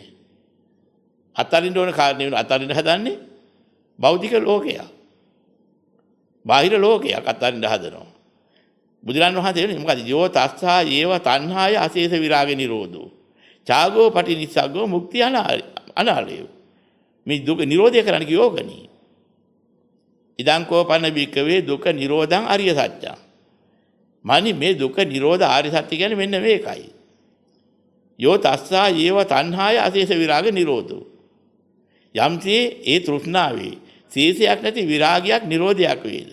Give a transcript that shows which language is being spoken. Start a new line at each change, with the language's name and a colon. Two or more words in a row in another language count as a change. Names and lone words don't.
Sinhala: අත්හරින්න ඕන කාරණේ අත්හරින්න හදන්නේ භෞතික ලෝකයක්. බාහිර ලෝකයක් අත්හරින්න හදනවා. බුදුරන් වහන්සේ කියන්නේ මොකද?
Pali: යෝ තස්සා යේව තණ්හාය අශේෂ විරාග නිරෝධෝ. ඡාගෝ පටිනිස්සග්ගෝ මුක්ති අනාලයෝ.
Sinhala: මේ දුක නිරෝධය කරන්න කියෝගනි.
Pali: ඉදං කෝපන බික්කවේ දුක නිරෝධං ආර්ය සත්‍යං.
Sinhala: මානි මේ දුක නිරෝධ ආර්ය සත්‍ය කියන්නේ මෙන්න මේකයි.
Pali: යෝ තස්සා යේව තණ්හාය අශේෂ විරාග නිරෝධෝ.
Sinhala: යම්සේ ඒ තෘෂ්ණාවේ ශේෂයක් නැති
Pali: විරාගයක් නිරෝධයක්
Sinhala: වේද.